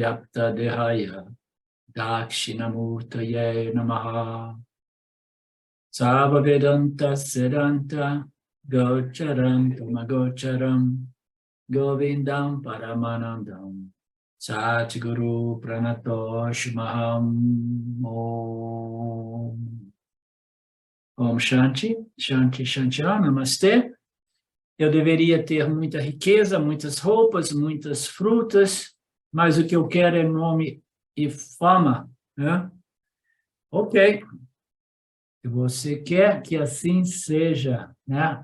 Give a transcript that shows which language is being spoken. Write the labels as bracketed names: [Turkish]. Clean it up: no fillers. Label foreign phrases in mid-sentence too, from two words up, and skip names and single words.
[Sanskrit] Vyapta Dehaya Dakshinamurtaye Namaha Sava Vedanta Sedanta Gocharam Tamagocharam Govindam Paramanandam Satguru Pranatosh Maham Om Shanti, Shanti, Shanti, [Portuguese] Namastê. Eu deveria ter muita riqueza, muitas roupas, muitas frutas, mas o que eu quero é nome e fama, né? Ok. Se você quer que assim seja, né?